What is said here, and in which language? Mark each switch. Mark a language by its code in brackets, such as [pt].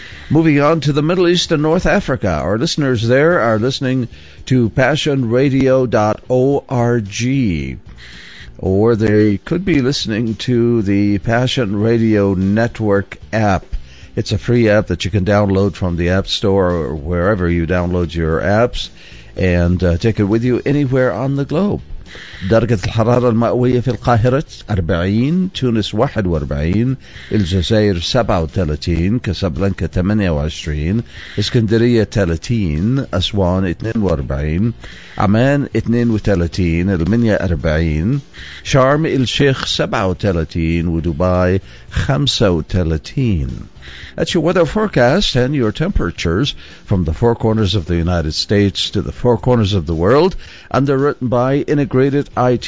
[en] Moving on to the Middle East and North Africa. Our listeners there are listening to PassionRadio.org, or they could be listening to the Passion Radio Network app. It's a free app that you can download from the App Store or wherever you download your apps, and take it with you anywhere on the globe. [ar] درجة الحرارة المئوية في القاهرة 40، تونس 41، الجزائر 37، كاسابلانكا 28، اسكندرية 30، أسوان 42، عمان 32، المنيا 40، شارم الشيخ 37، ودبي 35. [en] That's your weather forecast and your temperatures from the four corners of the United States to the four corners of the world. Underwritten by Integrated IT.